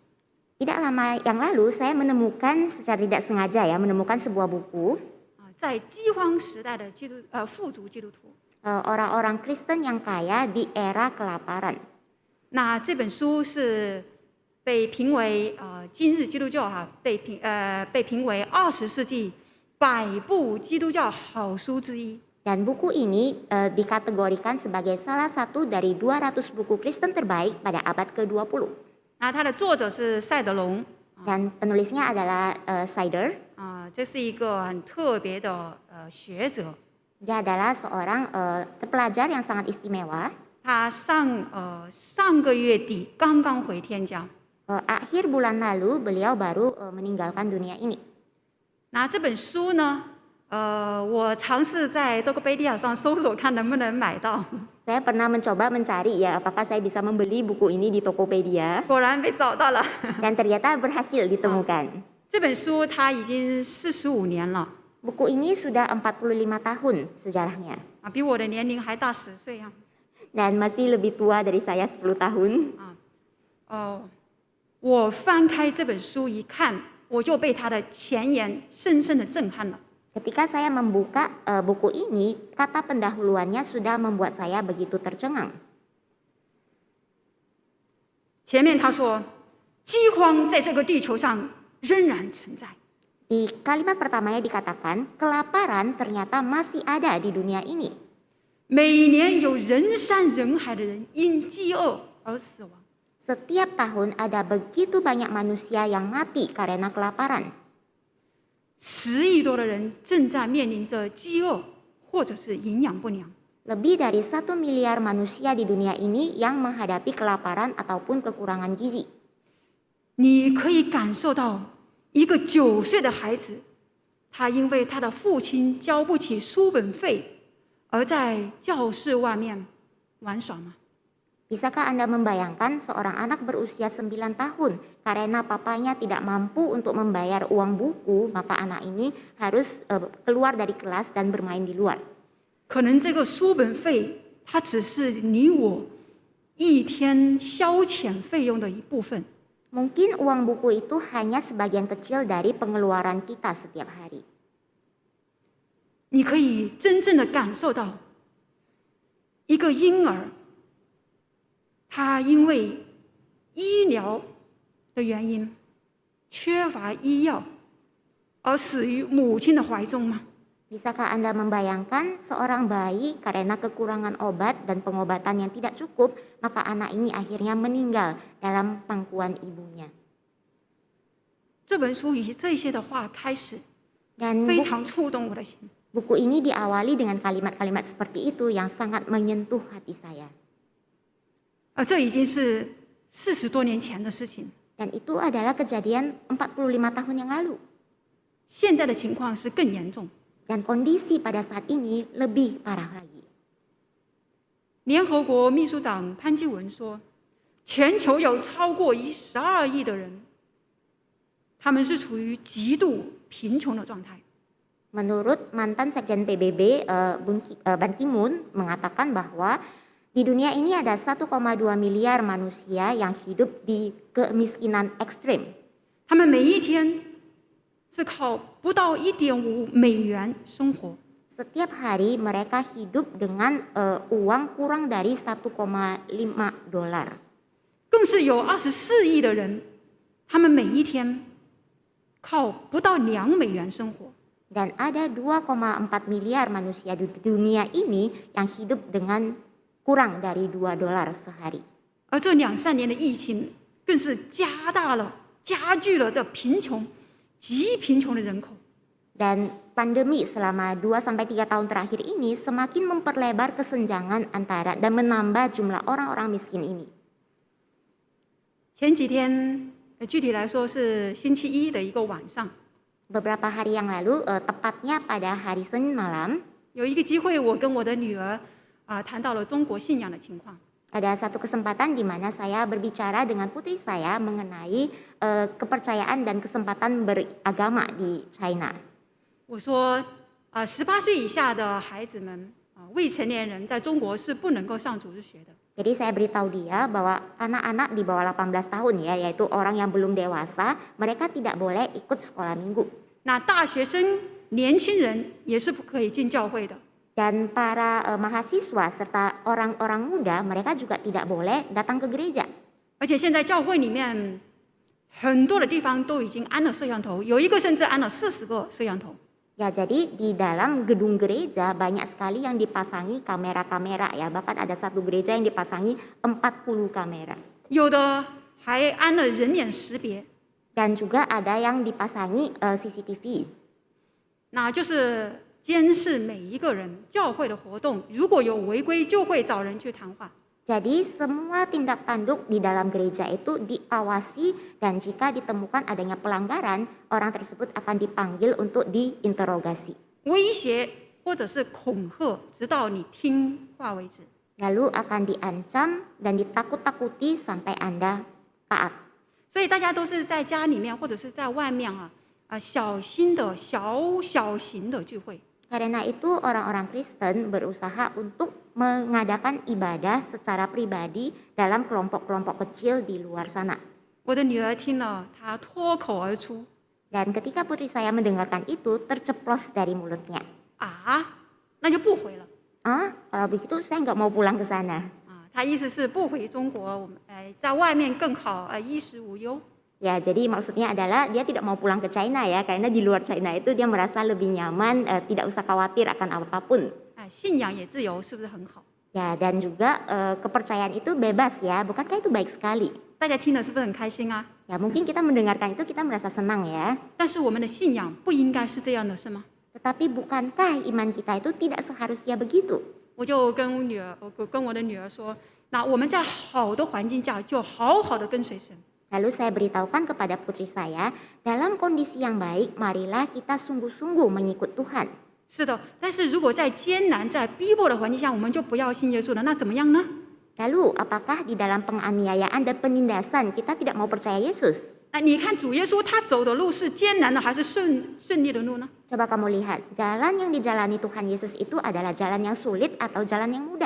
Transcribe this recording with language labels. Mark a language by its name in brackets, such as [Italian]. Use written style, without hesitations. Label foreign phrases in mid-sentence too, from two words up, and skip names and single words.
[Indonesian] Tidak lama yang lalu saya menemukan secara tidak sengaja menemukan sebuah buku [Chinese] 在饥荒时代的富足基督徒。 [Indonesian] orang-orang Kristen yang kaya di era kelaparan. [Chinese] 那这本书是被评为今日基督教被评为20世纪100部基督教好书之一。 [Indonesian] Dan buku ini dikategorikan sebagai salah satu dari 200 buku Kristen terbaik pada abad ke-20. [Chinese] 那它的作者是赛德龙 [Indonesian] Dan penulisnya adalah Sider. [Chinese] 这是一个很特别的学者。 [Indonesian] Dia adalah seorang pelajar yang sangat istimewa. [Chinese] 他上个月底刚刚回天家。 [Indonesian] Akhir bulan lalu beliau baru meninggalkan dunia ini. [Chinese] 那这本书呢，我尝试在多克贝利亚上搜索看能不能买到， [Indonesian] Saya pernah mencoba mencari ya apakah saya bisa membeli buku ini di Tokopedia [Chinese] 果然被找到了。 [Indonesian] dan ternyata berhasil ditemukan. [Chinese] 这本书它已经45年了， [Indonesian] Buku ini sudah 45 tahun sejarahnya [Chinese] 比我的年龄还大10岁啊。 [Indonesian] dan masih lebih tua dari saya 10 tahun. [Chinese] 我翻开这本书一看，我就被它的前言深深的震撼了。 [Indonesian] Ketika saya membuka buku ini, kata pendahuluannya sudah membuat saya begitu tercengang. [Chinese] 前面他说，饥荒在这个地球上仍然存在。 [Indonesian] Di kalimat pertamanya dikatakan, kelaparan ternyata masih ada di dunia ini. [Chinese] 每年有人山人海的人因饥饿而死亡。 [Indonesian] Setiap tahun ada begitu banyak manusia yang mati karena kelaparan. [Chinese] 10 亿多的人正在面临着饥饿或者是营养不良。 [Indonesian] Lebih dari 1 miliar manusia di dunia ini yang menghadapi kelaparan ataupun kekurangan gizi. [Chinese] 你可以感受到一个9岁的孩子，他因为他的父亲交不起书本费，而在教室外面玩耍吗？ [Indonesian] Bisakah Anda membayangkan seorang anak berusia 9 tahun karena papanya tidak mampu untuk membayar uang buku, maka anak ini harus keluar dari kelas dan bermain di luar. [Chinese] 可能这个书本费，它只是你我一天消遣费用的一部分。 [Indonesian] Mungkin uang buku itu hanya sebagian kecil dari pengeluaran kita setiap hari. [Chinese] 你可以真正的感受到，一个婴儿，他因为医疗的原因缺乏医药，而死于母亲的怀中吗？ [Indonesian] Bisakah Anda membayangkan seorang bayi karena kekurangan obat dan pengobatan yang tidak cukup, maka anak ini akhirnya meninggal dalam pangkuan ibunya. [Chinese] 这本书以这些的话开始， [Indonesian] Dan [Chinese] 非常触动我的心。 [Indonesian] buku ini diawali dengan kalimat-kalimat seperti itu yang sangat menyentuh hati saya. [Chinese] 这已经是40多年前的事情， [Indonesian] Dan itu adalah kejadian 45 tahun yang lalu. [Chinese] 现在的情况是更严重。 [Indonesian] Dan kondisi pada saat ini lebih parah lagi. [Chinese] 联合国秘书长潘基文说，全球有超过12亿的人，他们是处于极度贫穷的状态。 [Indonesian] Menurut mantan Sekjen PBB Ban Ki-moon mengatakan bahwa di dunia ini ada 1,2 miliar manusia yang hidup di kemiskinan ekstrim. [Chinese] 他们每一天是靠不到1.5美元生活。 [Indonesian] Setiap hari mereka hidup dengan uang kurang dari 1,5 dolar. [Chinese] 更是有24亿的人，他们每一天靠不到2美元生活。 [Indonesian] Dan ada 2,4 miliar manusia di dunia ini yang hidup dengan kurang dari 2 dolar sehari. [Chinese] 而这2-3年的疫情，更是加剧了这极贫穷的人口。 [Indonesian] Dan pandemi selama 2-3 tahun terakhir ini semakin memperlebar kesenjangan antara dan menambah jumlah orang-orang miskin ini. [Chinese] 前几天，具体来说是星期一的一个晚上， [Indonesian] Beberapa hari yang lalu, tepatnya pada hari Senin malam, [Chinese] 有一个机会，我跟我的女儿谈到了中国信仰的情况。 [Indonesian] ada satu kesempatan di mana saya berbicara dengan putri saya mengenai kepercayaan dan kesempatan beragama di China. [Chinese] 我说，18岁以下的孩子们未成年人在中国是不能够上主日学的。 [Indonesian] Jadi saya beritahu dia bahwa anak-anak di bawah 18 tahun ya, yaitu orang yang belum dewasa, mereka tidak boleh ikut sekolah minggu. [Chinese] 那大学生、年轻人也是不可以进教会的。 [Indonesian] Dan para mahasiswa serta orang-orang muda, mereka juga tidak boleh datang ke gereja. [Chinese] 而且现在教会里面很多的地方都已经安了摄像头，有一个甚至安了40个摄像头。 [Indonesian] Ya, jadi di dalam gedung gereja banyak sekali yang dipasangi kamera-kamera ya. Bahkan ada satu gereja yang dipasangi 40 kamera. [Chinese] 有的还安了人脸识别， [Indonesian] Dan juga ada yang dipasangi CCTV. [Chinese] 那就是监视每一个人教会的活动，如果有违规，就会找人去谈话。 [Indonesian] Jadi semua tindak tanduk di dalam gereja itu diawasi dan jika ditemukan adanya pelanggaran, orang tersebut akan dipanggil untuk diinterogasi. [Chinese] 威胁或者是恐吓，直到你听话为止。 [Indonesian] Lalu akan diancam dan ditakut-takuti sampai Anda taat. [Chinese] 所以大家都是在家里面或者是在外面小心的小型的聚会。 [Indonesian] Karena itu orang-orang Kristen berusaha untuk mengadakan ibadah secara pribadi dalam kelompok-kelompok kecil di luar sana. [Chinese] 我的女儿听了，她脱口而出 [Indonesian] Dan ketika putri saya mendengarkan itu, terceplos dari mulutnya. [Chinese] 啊，那就不回了。 [Indonesian] Ah, kalau begitu saya nggak mau pulang ke sana. [Chinese] 她意思是不回中国，我们在外面更好，衣食无忧。 [Indonesian] Ya, jadi maksudnya adalah dia tidak mau pulang ke China ya, karena di luar China itu dia merasa lebih nyaman, tidak usah khawatir akan apapun. [Chinese] 信仰也自由，是不是很好？ [Indonesian] Ya, dan juga kepercayaan itu bebas ya, bukankah itu baik sekali? [Chinese] 大家听了是不是很开心啊？ [Indonesian] Ya, mungkin kita mendengarkan itu kita merasa senang ya. [Chinese] 但是我们的信仰不应该是这样的，是吗？ [Indonesian] Tetapi bukankah iman kita itu tidak seharusnya begitu? [Chinese] 我就跟我的女儿说，那我们在好的环境下就好好的跟随神。 [Indonesian] Lalu saya beritahukan kepada putri saya, dalam kondisi yang baik, marilah kita sungguh-sungguh mengikut Tuhan. [Chinese] 是的，但是如果在艰难、在逼迫的环境下，我们就不要信耶稣了，那怎么样呢？ [Indonesian] Lalu, apakah di dalam penganiayaan dan penindasan kita tidak mau percaya Yesus? [Chinese] 你看主耶稣他走的路是艰难的还是顺利的路呢？ [Indonesian] Coba kamu lihat, jalan yang dijalani Tuhan Yesus itu adalah jalan yang sulit atau jalan yang mudah.